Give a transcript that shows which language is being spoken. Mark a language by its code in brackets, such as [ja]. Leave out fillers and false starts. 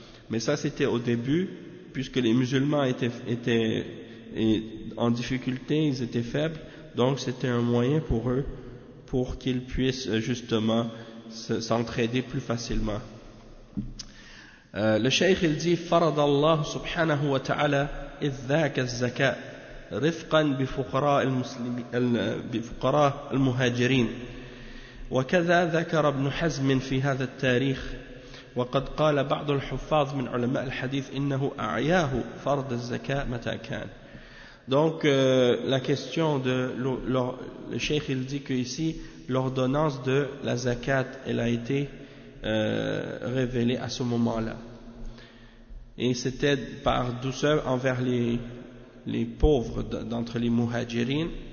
[fr] Mais ça, c'était au début, puisque les musulmans étaient en difficulté, ils étaient faibles, donc c'était un moyen pour eux pour qu'ils puissent justement s'entraider plus facilement. Le cheikh il dit: [ar] فرض الله سبحانه وتعالى إذاك الزكاة رفقا بفقراء المسلمين بفقراء المهاجرين وكذا ذكر ابن حزم في هذا التاريخ وقد قال بعض الحفاظ من علماء الحديث إنه أعياه فرض الزكاة متى كان. [fr] Donc la question de le cheikh il dit que ici l'ordonnance de la zakat elle a été révélée à ce moment-là. Et c'était par douceur envers les pauvres d'entre les muhajirines.